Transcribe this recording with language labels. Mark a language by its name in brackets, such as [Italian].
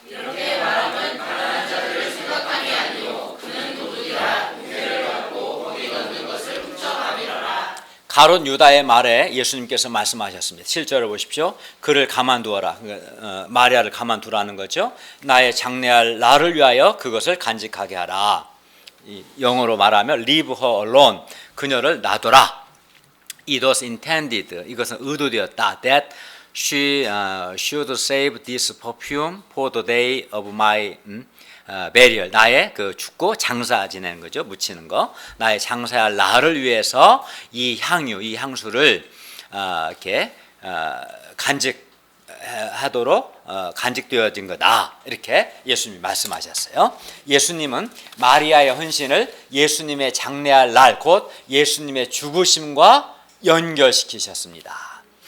[Korean] 이렇게 말하면 가난한 자들을 생각함이 아니요 그는 도둑이라 공회를 받고 거기 걷는 것을 훔쳐가밀어라. 가롯 유다의 말에 예수님께서 말씀하셨습니다. 7절을 보십시오. 그를 가만두어라. 마리아를 가만두라는 거죠. 나의 장래할 나를 위하여 그것을 간직하게 하라. 영어로 말하면 [English] leave her alone. [Korean] 그녀를 놔둬라. [English] It was intended. [Korean] 이것은 의도되었다. [English] That she should save this perfume for the day of my burial. [Korean] 나의 그 죽고 장사 지내는 거죠. 묻히는 거. 나의 장사할 나를 위해서 이 향유, 이 향수를 이렇게 간직하도록 간직되어진 거다. 이렇게 예수님이 말씀하셨어요. 예수님은 마리아의 헌신을 예수님의 장래할 날, 곧 예수님의 죽으심과 연결시키셨습니다.